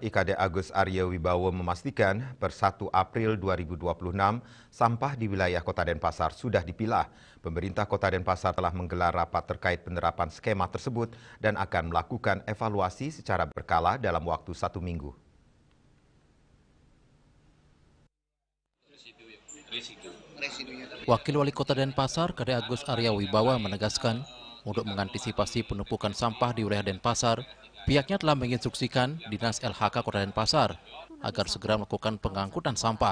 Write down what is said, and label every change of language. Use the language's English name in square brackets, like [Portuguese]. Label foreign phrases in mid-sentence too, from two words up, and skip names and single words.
[Indonesian] IKD Agus Arya Wibowo memastikan per 1 April 2026, sampah di wilayah Kota Denpasar sudah dipilah. Pemerintah Kota Denpasar telah menggelar rapat terkait penerapan skema tersebut dan akan melakukan evaluasi secara berkala dalam waktu 1 minggu. Wakil Wali Kota Denpasar, IKD Agus Arya Wibowo menegaskan, untuk mengantisipasi penumpukan sampah di wilayah Denpasar, pihaknya telah menginstruksikan Dinas LHK Kota Denpasar agar segera melakukan pengangkutan sampah.